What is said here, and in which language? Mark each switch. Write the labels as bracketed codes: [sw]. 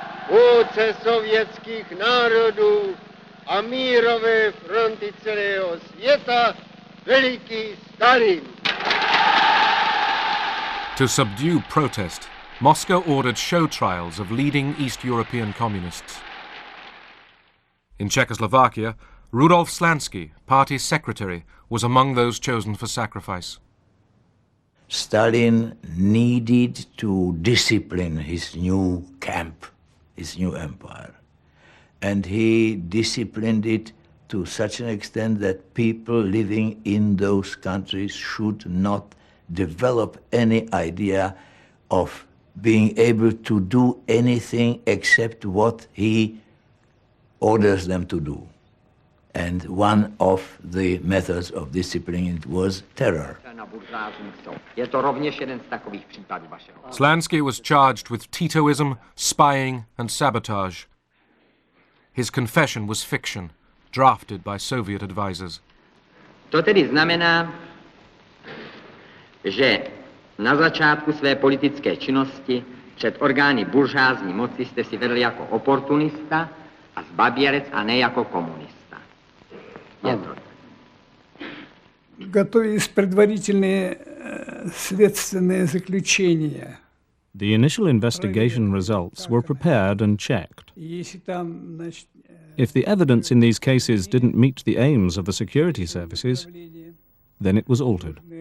[cs] Aliance sovětských národů a mírové fronty celého světa, veliký Stalin. [en] To subdue protest, Moscow ordered show trials of leading East European communists. In Czechoslovakia, Rudolf Slansky, party secretary, was among those chosen for sacrifice. Stalin needed to discipline his new camp, his new empire. And he disciplined it to such an extent that people living in those countries should not develop any idea of being able to do anything except what he orders them to do. And one of the methods of disciplining it was terror. Slansky was charged with Titoism, spying and sabotage. His confession was fiction, drafted by Soviet advisors. [cs] To tedy znamená, že na začátku své politické činnosti před orgány buržázní moci jste si vedl jako oportunista a zbabělec a ne jako komunista. [ru] Готовились предварительные следственные заключения. [en] The initial investigation results were prepared and checked. If the evidence in these cases didn't meet the aims of the security services, then it was altered.